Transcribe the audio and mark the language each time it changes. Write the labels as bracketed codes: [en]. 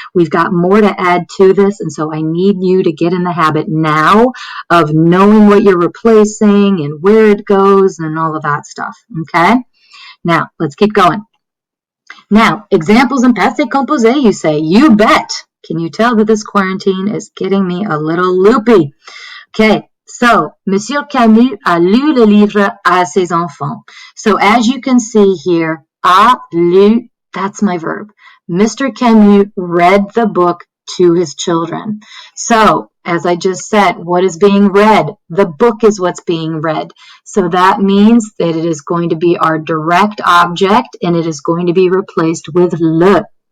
[en] We've got more to add to this, and so I need you to get in the habit now of knowing what you're replacing and where it goes and all of that stuff, okay? Now, let's keep going. Now, examples in passé composé, you say, you bet. Can you tell that this quarantine is getting me a little loopy? Okay, so [fr] Monsieur Camus a lu le livre à ses enfants. [en] So as you can see here, a lu, that's my verb. Mr. Camus read the book to his children. So as I just said, what is being read? The book is what's being read. So that means that it is going to be our direct object and it is going to be replaced with le.